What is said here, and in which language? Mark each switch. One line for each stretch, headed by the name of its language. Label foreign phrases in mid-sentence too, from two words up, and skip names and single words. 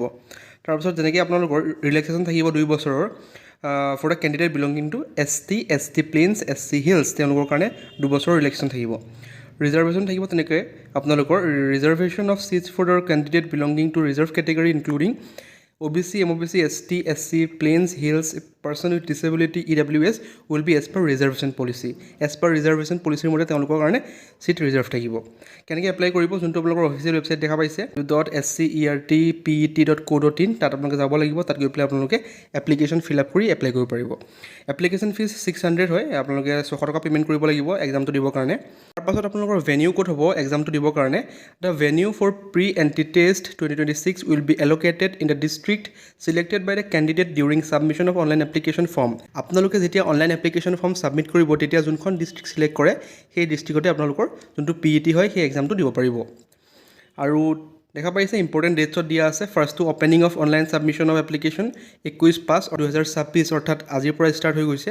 Assamese: তাৰপিছত যেনেকৈ আপোনালোকৰ ৰিলেক্সেশ্যন থাকিব 2 বছৰৰ
English: for the candidate belonging to ST Plains SC Hills,
Assamese: তেওঁলোকৰ কাৰণে 2 বছৰৰ ৰিলেক্সেশ্যন থাকিব। ৰিজাৰ্ভেশ্যন থাকিব তেনেকৈ আপোনালোকৰ
English: reservation of seats for the candidate belonging to reserve category including
Assamese: OBC, MOBC, ST, SC,
English: Plains, Hills, person with disability, EWS will be as per reservation policy. As per reservation policy
Assamese: মতে তেওঁলোকৰ কাৰণে চিট ৰিজাৰ্ভ থাকিব। কেনেকৈ এপ্লাই কৰিব, যোনটো আপোনালোকৰ অফিচিয়েল ৱেবছাইট দেখা পাইছে .scert.pet.co.in, তাত আপোনালোকে যাব লাগিব। তাত গৈ পেলাই আপোনালোকে
English: application fill up
Assamese: কৰি এপ্লাই কৰিব পাৰিব।
English: application fees
Assamese: 600 হয়, আপোনালোকে 600 টকা পে'মেণ্ট কৰিব লাগিব এক্সামটো দিবৰ কাৰণে। তাৰপাছত আপোনালোকৰ ভেনিউ ক'ত হ'ব এক্সামটো দিবৰ কাৰণে।
English: The venue for pre entry test 2026 will be allocated in the district selected by the candidate during submission of online application form.
Assamese: আপোনালোকে যেতিয়া
English: online application form
Assamese: ছাবমিট কৰিব, তেতিয়া যোনখন ডিষ্ট্ৰিক্ট ছিলেক্ট কৰে সেই ডিষ্ট্ৰিক্টতে আপোনালোকৰ যোনটো PET হয় সেই এক্সামটো দিব পাৰিব। আৰু দেখা পাইছে
English: important datesত
Assamese: দিয়া আছে। ফাৰ্ষ্টটো
English: opening of online submission of application
Assamese: 21/5/2026, অৰ্থাৎ আজিৰ পৰা ষ্টাৰ্ট হৈ গৈছে।